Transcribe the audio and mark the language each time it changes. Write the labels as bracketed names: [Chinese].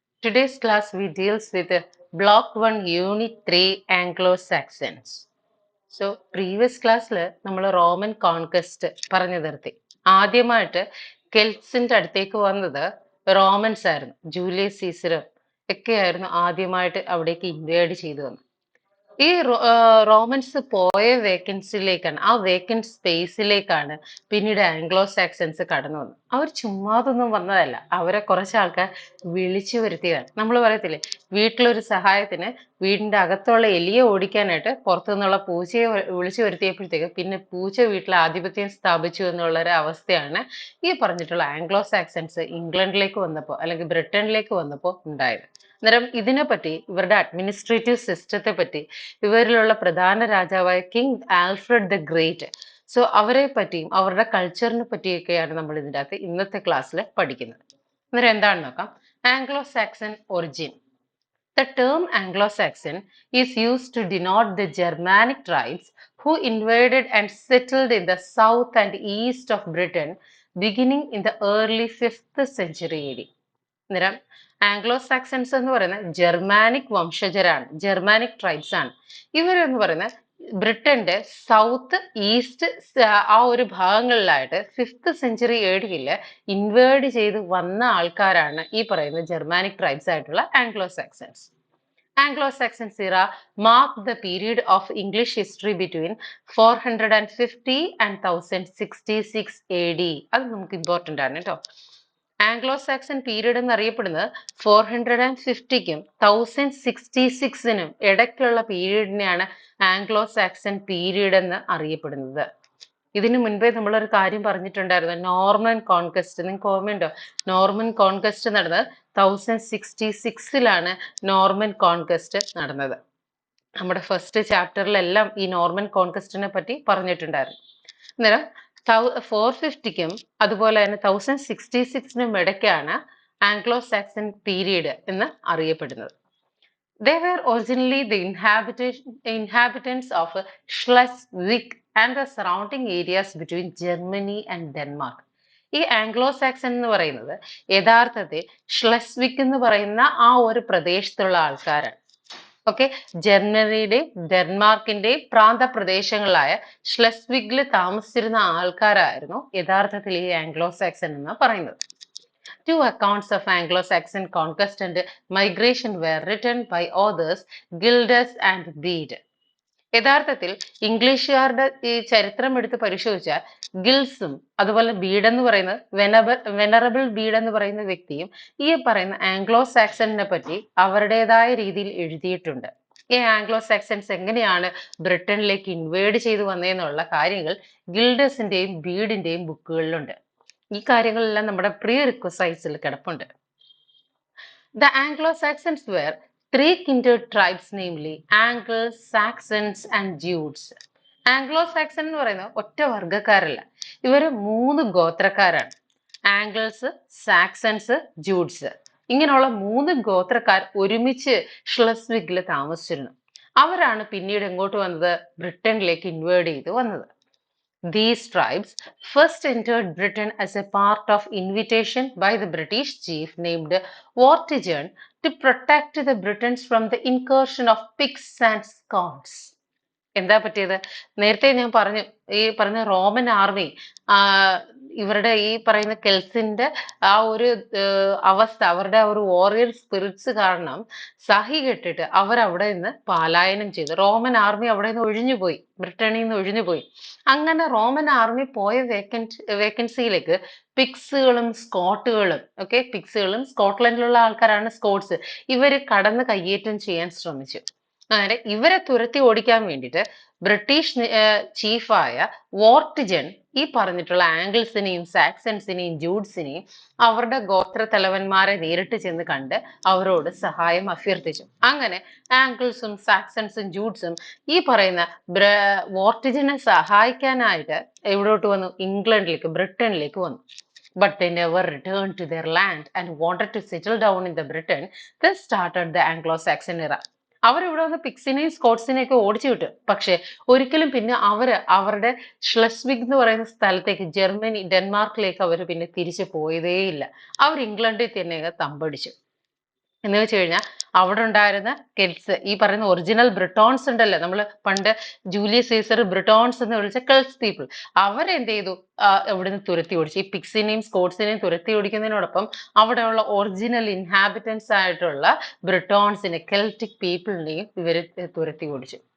[English] Today's class we deals with Block 1 Unit 3 Anglo-Saxons. So previous [Malayalam] ക്ലാസ്സിൽ നമ്മൾ Roman conquest പറഞ്ഞു നിർത്തി. ആദ്യമായിട്ട് കെൽറ്റ്സിന്റെ അടുത്തേക്ക് വന്നത് റോമൻസ് ആയിരുന്നു. ജൂലിയസ് സീസറും ഒക്കെയായിരുന്നു ആദ്യമായിട്ട് അവിടേക്ക് ഇൻവേഡ് ചെയ്തു വന്നത്. ഈ റോമൻസ് പോയ വേക്കൻസിയിലേക്കാണ്, ആ വേക്കൻറ്റ് സ്പേസിലേക്കാണ് പിന്നീട് ആംഗ്ലോ സാക്സൺസ് കടന്നു വന്നത്. അവർ ചുമ്മാതൊന്നും വന്നതല്ല, അവരെ കുറച്ച് ആൾക്കാർ വിളിച്ചു വരുത്തിയതാണ്. നമ്മൾ പറയത്തില്ലേ, വീട്ടിലൊരു സഹായത്തിന് വീടിന്റെ അകത്തുള്ള എലിയെ ഓടിക്കാനായിട്ട് പുറത്തു നിന്നുള്ള പൂച്ചയെ വിളിച്ചു വരുത്തിയപ്പോഴത്തേക്ക് പിന്നെ പൂച്ച വീട്ടിൽ ആധിപത്യം സ്ഥാപിച്ചു എന്നുള്ള ഒരു അവസ്ഥയാണ് ഈ പറഞ്ഞിട്ടുള്ള ആംഗ്ലോ സാക്സൺസ് ഇംഗ്ലണ്ടിലേക്ക് വന്നപ്പോൾ അല്ലെങ്കിൽ ബ്രിട്ടനിലേക്ക് വന്നപ്പോൾ ഉണ്ടായത്. അന്നേരം ഇതിനെപ്പറ്റി, ഇവരുടെ അഡ്മിനിസ്ട്രേറ്റീവ് സിസ്റ്റത്തെ പറ്റി, ഇവരിലുള്ള പ്രധാന രാജാവായ king Alfred the great, so അവരെ പറ്റിയും അവരുടെ കൾച്ചറിനെ പറ്റിയൊക്കെയാണ് നമ്മൾ ഇതിൻ്റെ അകത്ത് ഇന്നത്തെ ക്ലാസ്സിൽ പഠിക്കുന്നത്. അന്നേരം എന്താണെന്ന് നോക്കാം. Anglo Saxon origin. [English] The term Anglo-Saxon is used to denote the Germanic tribes who invaded and settled in the south and east of Britain beginning in the early 5th century AD. [Malayalam] അന്നേരം Anglo Saxons എന്ന് പറയുന്ന Germanic വംശജരാണ്, Germanic tribes ആണ്. ഇവരെന്ന് പറയുന്ന ബ്രിട്ടന്റെ south east ആ ഒരു ഭാഗങ്ങളിലായിട്ട് 5th century ഏഡിയിൽ inward ചെയ്ത് വന്ന ആൾക്കാരാണ് ഈ പറയുന്ന ജർമാനിക് ട്രൈബ്സ് ആയിട്ടുള്ള Anglo Saxons. [English] Anglo-Saxon era marked the period of English history between 450 and 1066 AD. [Malayalam] അത് നമുക്ക് ഇമ്പോർട്ടൻ്റ് ആണ് കേട്ടോ. ആംഗ്ലോ സാക്സൺ പീരീഡ് എന്നറിയപ്പെടുന്നത് 450ക്കും 1066നും ഇടയ്ക്കുള്ള പീരീഡിനെയാണ് ആംഗ്ലോ സാക്സൺ പീരീഡ് എന്ന് അറിയപ്പെടുന്നത്. ഇതിനു മുൻപേ നമ്മളൊരു കാര്യം പറഞ്ഞിട്ടുണ്ടായിരുന്നു, നോർമൻ കോൺക്വസ്റ്റ്. നിങ്ങൾക്ക് ഓർമ്മയുണ്ടോ? നോർമൻ കോൺക്വസ്റ്റ് നടന്നത് 1066ലാണ് നോർമൻ കോൺക്വസ്റ്റ് നടന്നത്. നമ്മുടെ ഫസ്റ്റ് ചാപ്റ്ററിലെല്ലാം ഈ നോർമൻ കോൺക്വസ്റ്റിനെ പറ്റി പറഞ്ഞിട്ടുണ്ടായിരുന്നു. അന്നേരം 450ക്കും അതുപോലെ തന്നെ 1066നും ഇടയ്ക്കാണ് ആംഗ്ലോ സാക്സൺ പീരീഡ് എന്ന് അറിയപ്പെടുന്നത്. [English] They were originally the inhabitants of Schleswig and the surrounding areas between Germany and Denmark. [Malayalam] ഈ ആംഗ്ലോ സാക്സൺ എന്ന് പറയുന്നത് യഥാർത്ഥത്തിൽ ഷ്ലെസ്വിക് എന്ന് പറയുന്ന ആ ഒരു പ്രദേശത്തുള്ള ആൾക്കാരാണ്. ഓക്കെ, ജർമ്മനിയുടെയും ഡെൻമാർക്കിന്റെയും പ്രാന്തപ്രദേശങ്ങളായ ഷ്ലെസ്വിഗിൽ താമസിച്ചിരുന്ന ആൾക്കാരായിരുന്നു യഥാർത്ഥത്തിൽ ഈ ആംഗ്ലോ സാക്സൺ എന്ന് പറയുന്നത്. [English] Two accounts of Anglo-Saxon conquest and migration were written by authors Gildas and Bede. [Malayalam] യഥാർത്ഥത്തിൽ ഇംഗ്ലീഷുകാരുടെ ഈ ചരിത്രം എടുത്ത് പരിശോധിച്ചാൽ ഗിൽസും അതുപോലെ ബീഡ് എന്ന് പറയുന്ന വെനറബിൾ ബീഡ് എന്ന് പറയുന്ന വ്യക്തിയും ഈ പറയുന്ന ആംഗ്ലോ സാക്സണിനെ പറ്റി അവരുടേതായ രീതിയിൽ എഴുതിയിട്ടുണ്ട്. ഈ ആംഗ്ലോ സാക്സൺസ് എങ്ങനെയാണ് ബ്രിട്ടനിലേക്ക് ഇൻവേഡ് ചെയ്തു വന്നതെന്നുള്ള കാര്യങ്ങൾ ഗിൽഡസിന്റെയും ബീഡിന്റെയും ബുക്കുകളിലുണ്ട്. ഈ കാര്യങ്ങളെല്ലാം നമ്മുടെ പ്രീ റിക്വസൈറ്റ്സിൽ കിടപ്പുണ്ട്. [English] The Anglo-Saxons were three kindred tribes, namely Angles, Saxons and Jutes. [Malayalam] Anglo-Saxon എന്ന് പറയുന്ന ഒറ്റ വർഗക്കാരല്ല, ഇവര് 3 ഗോത്രക്കാരാണ്. ആംഗിൾസ്, സാക്സൺസ്, ജൂട്സ്, ഇങ്ങനെയുള്ള 3 ഗോത്രക്കാർ ഒരുമിച്ച് ഷ്ലെസ്വിഗിൽ താമസിച്ചിരുന്നു. അവരാണ് പിന്നീട് എങ്ങോട്ട് വന്നത്? ബ്രിട്ടനിലേക്ക് ഇൻവേഡ് ചെയ്ത് വന്നത്. [English] These tribes first entered Britain as a part of invitation by the British chief named Vortigern to protect the Britons from the incursion of Picts and Scots. [Malayalam] എന്താ പറ്റിയത്? നേരത്തെ ഞാൻ പറഞ്ഞു, ഈ പറഞ്ഞ റോമൻ ആർമി ഇവരുടെ ഈ പറയുന്ന കെൽസിന്റെ ആ ഒരു അവസ്ഥ, അവരുടെ ആ ഒരു വാറിയർ സ്പിരിറ്റ്സ് കാരണം സഹി കെട്ടിട്ട് അവരവിടെ നിന്ന് പലായനം ചെയ്തു. റോമൻ ആർമി അവിടെ നിന്ന് ഒഴിഞ്ഞുപോയി, ബ്രിട്ടനിൽ നിന്ന് ഒഴിഞ്ഞുപോയി. അങ്ങനെ റോമൻ ആർമി പോയ വേക്കൻസിയിലേക്ക് പിക്സുകളും സ്കോട്ടുകളും, ഓക്കെ, പിക്സുകളും സ്കോട്ട്ലൻഡിലുള്ള ആൾക്കാരാണ് സ്കോട്ട്സ്, ഇവര് കടന്ന് കയ്യേറ്റം ചെയ്യാൻ ശ്രമിച്ചു. അങ്ങനെ ഇവരെ തുരത്തി ഓടിക്കാൻ വേണ്ടിയിട്ട് ബ്രിട്ടീഷ് ചീഫായ വോർട്ടിജൻ ഈ പറഞ്ഞിട്ടുള്ള ആംഗിൾസിനെയും സാക്സൺസിനെയും ജൂഡ്സിനെയും അവരുടെ ഗോത്ര തലവന്മാരെ നേരിട്ട് ചെന്ന് കണ്ട് അവരോട് സഹായം അഭ്യർത്ഥിച്ചു. അങ്ങനെ ആംഗിൾസും സാക്സൺസും ജൂഡ്സും ഈ പറയുന്ന വോർട്ടിജനെ സഹായിക്കാനായിട്ട് എവിടോട്ട് വന്നു? ഇംഗ്ലണ്ടിലേക്ക്, ബ്രിട്ടനിലേക്ക് വന്നു. [English] But they never returned to their land and wanted to settle down in the Britain. This started the Anglo-Saxon era. [Malayalam] അവരിവിടെ വന്ന് പിക്സിനെയും സ്കോട്ട്സിനെയും ഒക്കെ ഓടിച്ചു വിട്ടു. പക്ഷെ ഒരിക്കലും പിന്നെ അവരുടെ ഷ്ലെസ്വിഗ് എന്ന് പറയുന്ന സ്ഥലത്തേക്ക്, ജർമ്മനി, ഡെൻമാർക്കിലേക്ക് അവർ പിന്നെ തിരിച്ചു പോയതേയില്ല. അവർ ഇംഗ്ലണ്ടിൽ തന്നെ തമ്പടിച്ചു. എന്ന് വെച്ച് കഴിഞ്ഞാൽ അവിടെ ഉണ്ടായിരുന്ന കെൽട്സ്, ഈ പറയുന്ന ഒറിജിനൽ ബ്രിട്ടോൺസ് ഉണ്ടല്ലോ, നമ്മൾ പണ്ട് ജൂലിയസ് സീസർ ബ്രിട്ടോൺസ് എന്ന് വിളിച്ച കെൽട്സ് പീപ്പിൾ, അവരെന്ത് ചെയ്തു, ഇവിടുന്ന് തുരത്തി ഓടിച്ചു. ഈ പിക്സിനെയും സ്കോട്സിനെയും തുരത്തി ഓടിക്കുന്നതിനോടൊപ്പം അവിടെയുള്ള ഒറിജിനൽ ഇൻഹാബിറ്റൻസ് ആയിട്ടുള്ള ബ്രിട്ടോൺസിനെ, കെൽറ്റിക് പീപ്പിളിനെയും ഇവർ തുരത്തി ഓടിച്ചു.